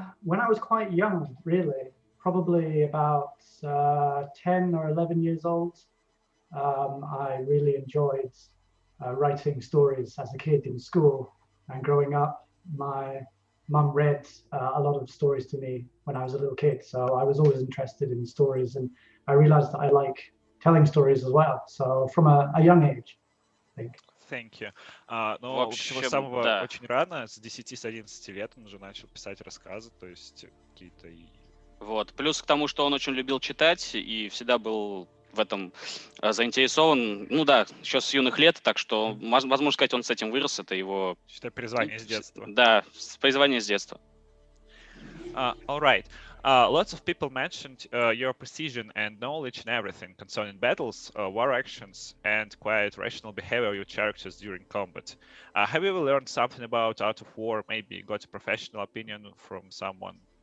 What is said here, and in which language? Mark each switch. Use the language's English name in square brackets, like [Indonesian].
[English] When I was quite young, really, probably about 10 or 11 years old, I really enjoyed writing stories as a kid in school. And growing up, my mum read a lot of stories to me when I was a little kid. So I was always interested in stories, and I realized that I like telling stories as well. So from a young age, I think. Thank you. [Russian] Но с самого очень рано, с 10-11 лет он уже начал писать рассказы, то есть какие-то... Вот. Плюс к тому, что он очень любил читать и всегда был в этом заинтересован. Ну да, еще с юных лет, так что, возможно сказать, он с этим вырос, это его... Считай, призвание с детства. Да, призвание с детства. [English] All right. Lots of people mentioned your precision and knowledge in everything concerning battles, war actions, and quite rational behavior of your characters during combat. Have you ever learned something about art of war? Maybe got a professional opinion from someone?